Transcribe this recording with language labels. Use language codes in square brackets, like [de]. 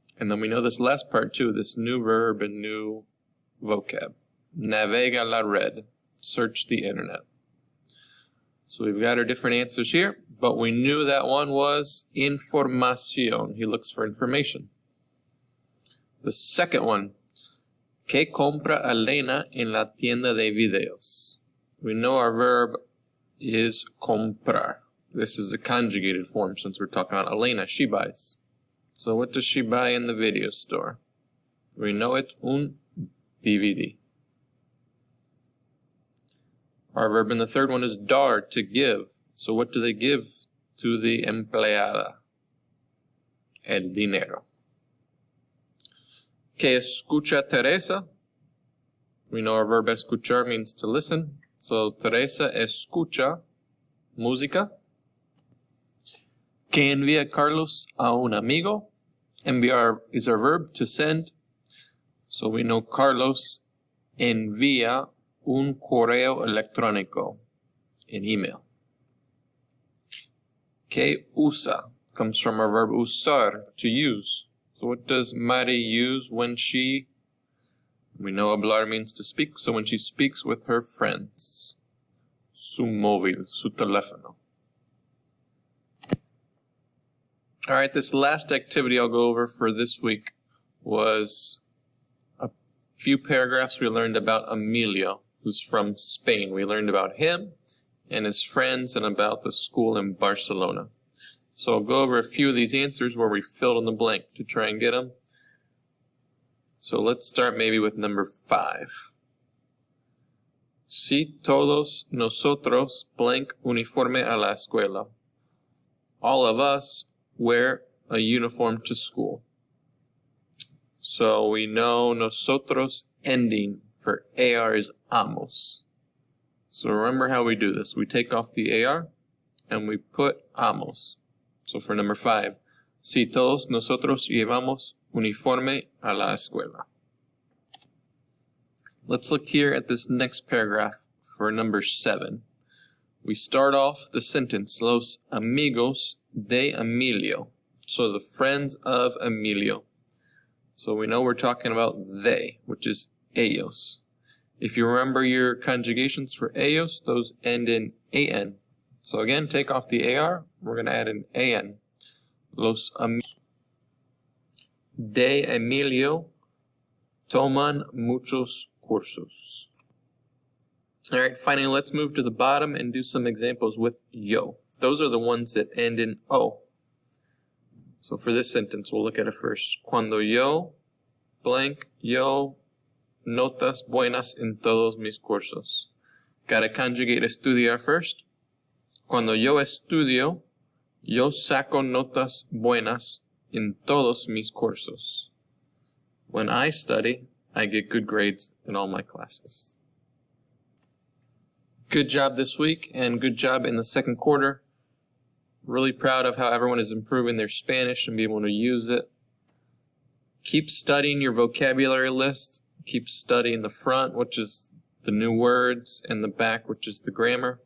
[en] And then we know this last part too, this new verb and new vocab. [es] Navega la red. [en] Search the internet. So we've got our different answers here, but we knew that one was información. He looks for information. The second one, [es] ¿qué compra Elena en la tienda de videos? [en] We know our verb is comprar. This is a conjugated form since we're talking about Elena. She buys. So what does she buy in the video store? We know it's un DVD. Our verb in the third one is dar, to give. So what do they give to the empleada? [es] El dinero. ¿Qué escucha Teresa? [en] We know our verb escuchar means to listen. [es] So Teresa escucha música. ¿Qué envía Carlos a un amigo? [en] Enviar is our verb, to send. So we know [es] Carlos envía un correo electrónico, [en] an email. [es] ¿Qué usa? [en] Comes from our verb usar, to use. So what does Mari use when she... We know hablar means to speak, so when she speaks with her friends. [es] Su móvil, su teléfono. [en] Alright, this last activity I'll go over for this week was a few paragraphs we learned about Emilio, who's from Spain. We learned about him and his friends and about the school in Barcelona. So I'll go over a few of these answers where we filled in the blank to try and get them. So let's start maybe with number 5. [es] Si todos nosotros blank uniforme a la escuela. [en] All of us wear a uniform to school. So we know nosotros ending for AR is amos. So remember how we do this. We take off the AR and we put amos. So for number 5, [es] si todos nosotros llevamos uniforme a la escuela. [en] Let's look here at this next paragraph for number 7. We start off the sentence, [es] los amigos de Emilio. [en] So the friends of Emilio. So we know we're talking about they, which is ellos. If you remember your conjugations for ellos, those end in an. So again, take off the AR, we're going to add an an. [es] Los amigos de Emilio toman muchos cursos. [en] Alright, finally let's move to the bottom and do some examples with yo. Those are the ones that end in o. So for this sentence, we'll look at it first. [es] Cuando yo, blank, yo, notas buenas en todos mis cursos. [en] Gotta conjugate estudiar first. [es] Cuando yo estudio, yo saco notas buenas en todos mis cursos. [en] When I study, I get good grades in all my classes. Good job this week, and good job in the second quarter. Really proud of how everyone is improving their Spanish and being able to use it. Keep studying your vocabulary list. Keep studying the front, which is the new words, and the back, which is the grammar.